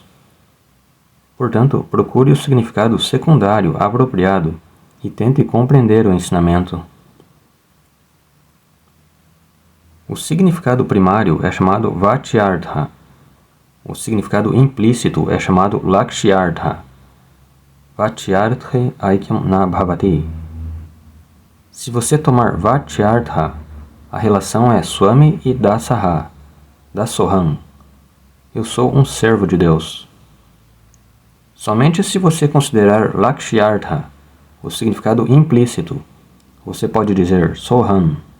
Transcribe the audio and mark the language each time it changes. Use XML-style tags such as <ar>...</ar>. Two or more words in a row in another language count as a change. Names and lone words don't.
<pt>Portanto, procure o significado secundário apropriado e tente compreender o ensinamento. O significado primário é chamado Vatyartha. O significado implícito é chamado Lakshyartha.</pt> <sa>Vatyartha aikyam na bhavati.</sa> <pt>Se você tomar Vatyartha, a relação é Swami e Dasaha, Dasoham. Eu sou um servo de Deus. Somente se você considerar Lakshyartha, o significado implícito, você pode dizer Soham.</pt>